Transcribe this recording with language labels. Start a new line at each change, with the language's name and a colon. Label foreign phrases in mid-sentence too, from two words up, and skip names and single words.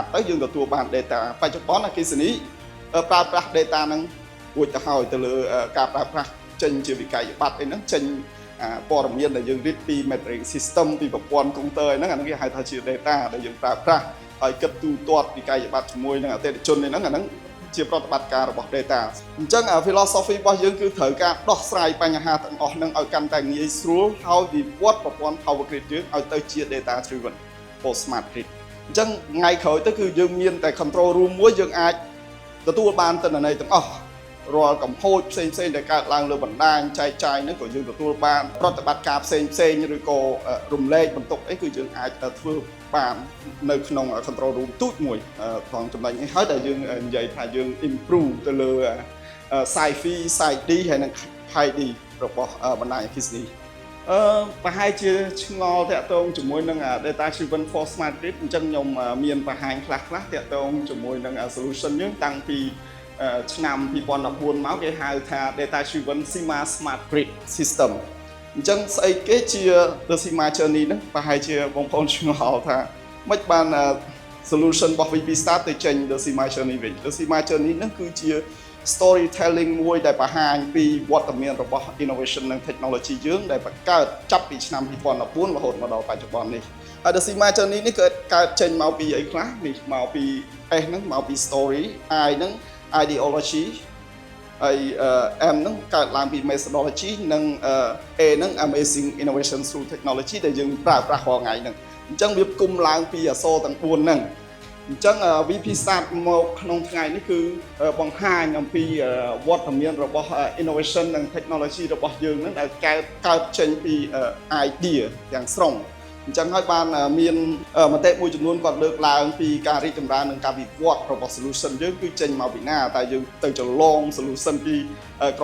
Khmer: ទៅយើងទទួលបាន data បច្ចុប្បន្នអគ្គិសនីប្រើប្រាស់ data ហ្នឹងរួចទៅហើយទៅលើការប្រើប្រាស់ចេញជាវិក័យប័ត្រអីហ្នឹងចេញព័ត៌មានដែលយើងរៀបពី
English: metering system
Khmer: ពីប្រព័ន្ធកុងទ័រហ្នឹងអាហ្នឹង គេហៅថាជា data ដែលយើងប្រើប្រាស់ហើយគិតទូទាត់វិក័យប័ត្រជាមួយនឹងអតិថិជនហ្នឹងអាហ្នឹងជាប្រតិបត្តិការរបស់ data អញ្ចឹង philosophy របស់ យើងគឺត្រូវការដោះស្រាយបញ្ហាទាំងអស់ហ្នឹងឲ្យកាន់តែងាយស្រួលហើយវិវត្តប្រព័ន្ធ
English: power grid
Khmer: យើងឲ្យទៅជា
English: data driven for smart grid
Khmer: អញ្ចឹងថ្ងៃក្រោយទៅគឺយើងមានតែ
English: control room
Khmer: មួយយើងអាចទទួលបានទិន្នន័យទាំងអស់រាល់កំហូចផ្សេងៗដែលកើតឡើងលើបណ្ដាញចែកចាយហ្នឹងក៏យើងទទួលបានប្រតិបត្តិការផ្សេងៗឬក៏រំលែកបន្ទុកអីគឺយើងអាចធ្វើបាននៅក្នុង
English: control room
Khmer: ទូចមួយផងចំណុចនេះហើយដែលយើងនិយាយថាយើង improve ទៅលើ Sci-Fi Sci-D ហើយនិង Hi-D របស់បណ្ដាញអគ្គិសនីប្រហែលជាឆ្ងល់តាក់ទងជាមួយនឹង
English: data driven for smart grid
Khmer: អញ្ចឹងខ្ញុំមានបង្ហាញខ្លះតាក់ទងជាមួយនឹង solution យើងតាំងពីឆ្នាំ2014មកគេហៅថា
English: data driven SIMA smart grid system
Khmer: អញ្ចឹងស្អីគេជា
English: the SIMA journey
Khmer: ហ្នឹងប្រហែលជាបងប្អូនឆ្ងល់ថាមិនបាន solution របស់ VP Start ទៅចេញ
English: the SIMA journey
Khmer: វិញ
English: the SIMA journey
Khmer: ហ្នឹង គឺជា storytelling មួយដែលបង្ហាញពីវត្តមានរបស់ innovation និង technology យើងដែលបង្កើតចាប់ពីឆ្នាំ2014រហូតមកដល់បច្ចុប្បន្ននេះហើយ
English: the SIMA journey
Khmer: នេះកើតចេញមកពីអីខ្លះនេះមកពី S ហ្នឹងមកពី story I ហ្នឹង ideology ហើយ M ហ្នឹងកើតឡើងពី methodology និង A ហ្នឹង
English: amazing innovation through technology
Khmer: ដែលយើងប្រើប្រាស់រាល់ថ្ងៃហ្នឹងអញ្ចឹងវាគុំឡើងពីអក្សរទាំង4ហ្នឹងអញ្ចឹង VP Start មកក្នុងថ្ងៃនេះគឺបង្ហាញអំពីវត្តមានរបស់ innovation និង technology របស់យើងហ្នឹងដែលកើតចេញពី idea ទាំងស្រុងអញ្ចឹងហើយបានមានមតិមួយចំនួនគាត់លើកឡើងពីការរីកចម្រើននិងការវិវត្តរបស់ solution យើងគឺចេញមកពីណាតែយើងទៅចលង solution ពីក្រុ